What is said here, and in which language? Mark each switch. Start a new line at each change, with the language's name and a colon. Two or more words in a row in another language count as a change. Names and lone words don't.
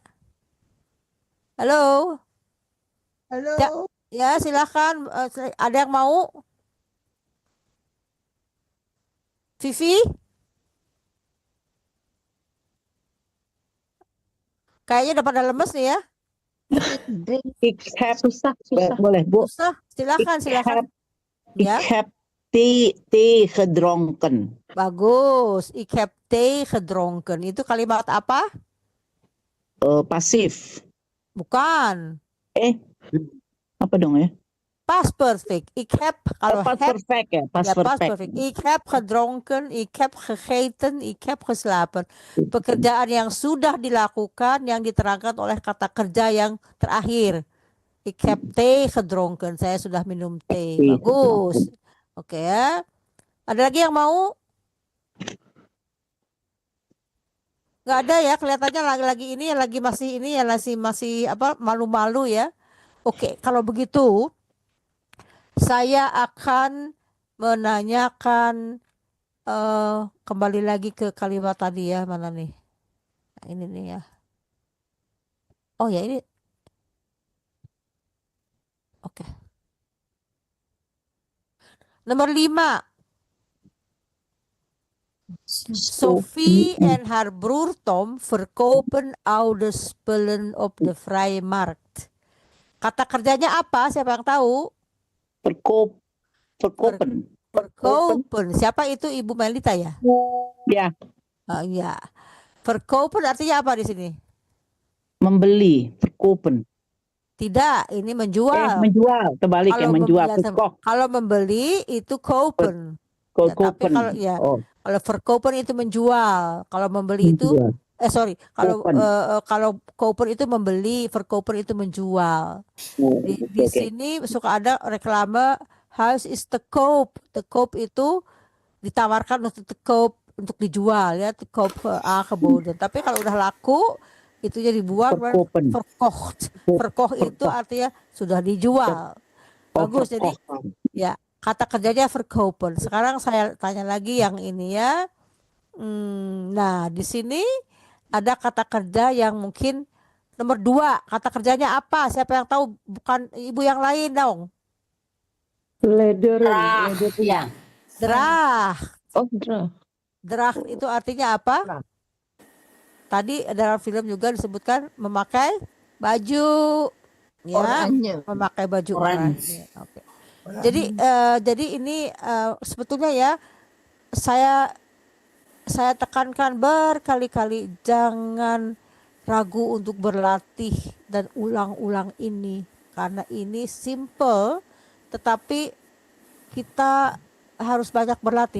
Indonesian: Halo? Halo. Ya, silakan. Ada yang mau? Vivi? Kayaknya udah pada lemes nih ya.
Dutch: Ik heb,
Indonesian: boleh Bu. Susah, silakan. Ya.
Dutch: Ik heb thee gedronken. Bagus. Ik heb thee gedronken.
Indonesian: Itu kalimat apa? Pasif. Bukan. Apa dong ya?
English: Past perfect.
Dutch: Ik heb kalau
English: Past
Dutch: heb,
English: perfect ya, past
Indonesian: ya, past
English: perfect. perfect.
Dutch: Ik heb gedronken, ik heb gegeten, ik heb geslapen.
Indonesian: Pekerjaan yang sudah dilakukan yang diterangkan oleh kata kerja yang terakhir.
Dutch: Ik heb thee gedronken.
Indonesian: Saya sudah minum teh. Bagus. Oke ya. Ada lagi yang mau? Nggak ada ya, kelihatannya lagi ini yang lagi masih apa malu-malu ya. Oke, kalau begitu saya akan menanyakan kembali lagi ke kalimat tadi ya, mana nih? Nah, ini nih ya. Oh ya ini. Oke. Nomor 5.
Dutch: Sophie en haar broer Tom verkopen oude spullen op de vrije markt.
Indonesian: Kata kerjanya apa? Siapa yang tahu?
Dutch: Verkopen.
Indonesian: Siapa itu Ibu Melita ya? Ya. Ya. Verkopen artinya apa di sini? Membeli. Verkopen. Tidak, ini menjual. Menjual. Terbalik ya, menjual. Kalau membeli itu kopen. Ya, tapi kalau kalau verkopen itu menjual. Kalau membeli itu kalau kopen itu membeli, verkopen itu menjual. Di sini suka ada reklame
Dutch: house is te koop. Te koop
Indonesian: itu ditawarkan untuk
Dutch: te koop,
Indonesian: untuk dijual ya,
Dutch: te koop aangeboden.
Indonesian: Tapi kalau udah laku itu jadi dibuat verkocht. Verkocht itu artinya sudah dijual. Bagus. Jadi ya kata kerjanya verkopen. Sekarang saya tanya lagi yang ini ya. Nah di sini ada kata kerja yang mungkin nomor 2. Kata kerjanya apa? Siapa yang tahu? Bukan ibu yang lain dong.
Dutch: Lederen.
Indonesian: Ya.
Dutch: Draag. Oh, draag.
Indonesian: Draag itu artinya apa? Tadi dalam film juga disebutkan memakai baju ya, memakai baju oranye. Oke. Jadi ini sebetulnya ya saya tekankan berkali-kali jangan ragu untuk berlatih dan ulang-ulang ini karena ini simple tetapi kita harus banyak berlatih.